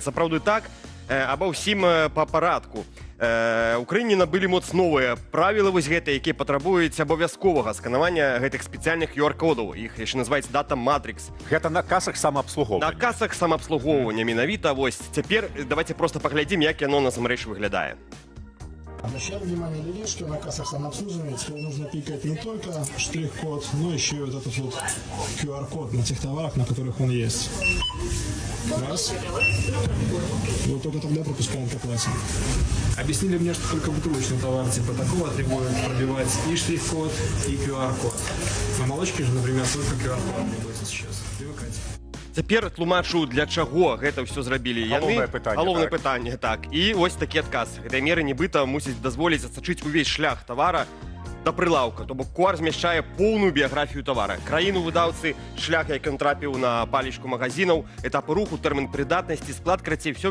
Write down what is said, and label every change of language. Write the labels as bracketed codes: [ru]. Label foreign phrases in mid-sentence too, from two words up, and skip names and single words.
[be] Сапраўды так, аба ўсім па парадку. У краіне набылі моц новыя правілы вось гэтыя, якія патрабуюць абавязковага сканавання гэтых спецыяльных QR-кодаў. Іх яшчэ называюць Data Matrix. Гэта на касах самаабслугоўвання. На касах самаабслугоўвання менавіта. Вось цяпер [ru] давайте просто [be] паглядзім, як яно насамрэч выглядае. [ru] Обращаю внимание людей, что на кассах самообслуживания нужно тыкать не только штрих-код, но еще и вот этот вот QR-код на тех товарах, на которых он есть. Раз. Вот только тогда пропускаем к оплате. Объяснили мне, что только бутылочный товар типа такого требует пробивать и штрих-код, и QR-код. На молочке же, например, только QR-код требуется сейчас. Привыкайте. [be] Цяпер тлумачу, для чаго гэта ўсё зрабілі яны. Галоўнае пытанне, так. І вось такі адказ. Гэтыя меры нібыта мусяць дазволіць адсачыць увесь шлях тавара да прылаўка. То бок QR змяшчае поўную біяграфію тавара. Краіну выдаўцы, шлях, як ён трапіў на палічку магазінаў, этапы руху, тэрмін прыдатнасці, склад, крацей, всё.